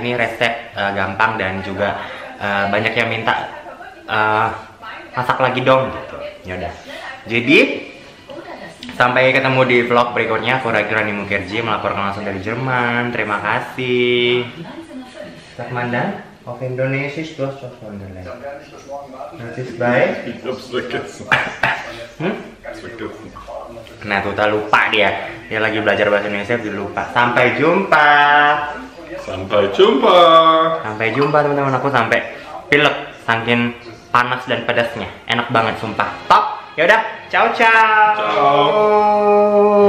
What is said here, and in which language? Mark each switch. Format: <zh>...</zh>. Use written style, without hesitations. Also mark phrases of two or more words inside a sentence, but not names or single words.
<id>Ini resep gampang dan juga banyak yang minta masak lagi dong gitu. Yaudah. Jadi sampai ketemu di vlog berikutnya. Aku Rani Mukherjee melaporkan langsung dari Jerman. Terima kasih. Selamat mandang.</id> <de>Auf Indonesisch, du hast was von gelernt. Das ist bei? Ich hab's vergessen.</de> <id>Nah, Tuta lupa dia. Dia lagi belajar bahasa Indonesia, dia lupa. Sampai jumpa. Sampai jumpa. Sampai jumpa teman-teman. Aku sampai pilek saking panas dan pedasnya. Enak banget sumpah. Top. Ya udah,</id> <it>ciao ciao.</it>